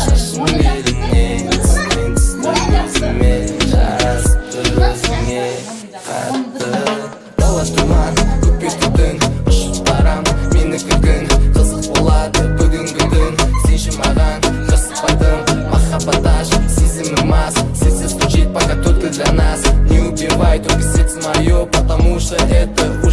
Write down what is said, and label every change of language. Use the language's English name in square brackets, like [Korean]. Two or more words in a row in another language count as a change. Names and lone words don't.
[Kazakh] шашың беліңнен түскен түсті көзіме жарасып тұр өзіңе қатты дала тұман көкке түтін ұшып барам менікі күн қызық болады бүгінгі түн сенші маған қыспадым махаббат ашып сезімім аз [Russian] сердце стучит пока только для нас не убивай только сердце мое потому что это